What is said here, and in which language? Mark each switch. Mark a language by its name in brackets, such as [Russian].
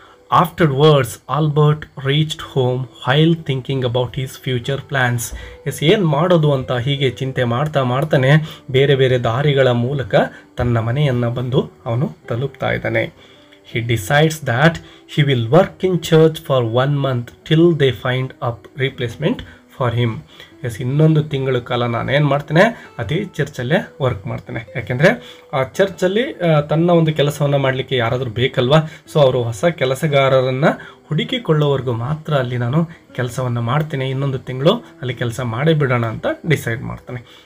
[English] Afterwards, Albert reached home while thinking about his future plans. [Kannada] S, ಏನು ಮಾಡೋದು ಅಂತ ಹೀಗೆ ಚಿಂತೆ ಮಾಡ್ತಾನೆ ಬೇರೆ ಬೇರೆ ದಾರಿಗಳ ಮೂಲಕ ತನ್ನ ಮನೆಯನ್ನು ಬಂದು ಅವನು ತಲುಪ್ತಾ ಇದ್ದಾನೆ. [English] He decides that he will work in church for 1 month till they find a replacement for him. [Kannada] S, ಇನ್ನೊಂದು ತಿಂಗಳ ಕಾಲ ನಾನೇನು ಮಾಡ್ತೇನೆ, ಅದೇ ಚರ್ಚಲ್ಲೇ ವರ್ಕ್ ಮಾಡ್ತೇನೆ. ಯಾಕೆಂದರೆ ಆ ಚರ್ಚಲ್ಲಿ ತನ್ನ ಒಂದು ಕೆಲಸವನ್ನು ಮಾಡಲಿಕ್ಕೆ ಯಾರಾದರೂ ಬೇಕಲ್ವಾ. ಸೊ ಅವರು ಹೊಸ ಕೆಲಸಗಾರರನ್ನು ಹುಡುಕಿಕೊಳ್ಳೋವರೆಗೂ ಮಾತ್ರ ಅಲ್ಲಿ ನಾನು ಕೆಲಸವನ್ನು ಮಾಡ್ತೀನಿ. ಇನ್ನೊಂದು ತಿಂಗಳು ಅಲ್ಲಿ ಕೆಲಸ ಮಾಡೇ ಬಿಡೋಣ ಅಂತ ಡಿಸೈಡ್ ಮಾಡ್ತಾನೆ.